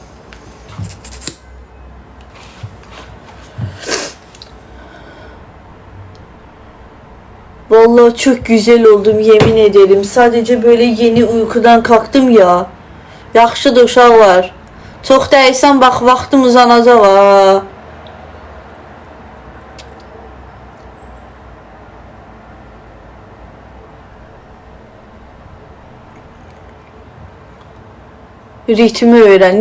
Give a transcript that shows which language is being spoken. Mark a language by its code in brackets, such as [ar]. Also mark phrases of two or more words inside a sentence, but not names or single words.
[tr] Vallahi çok güzel oldum, yemin ederim. Sadece böyle yeni uykudan kalktım ya. [az] Yaxşıdır uşaqlar. Çox dəysən bax, vaxtım uzanacaq ha. Ritmi öyrən.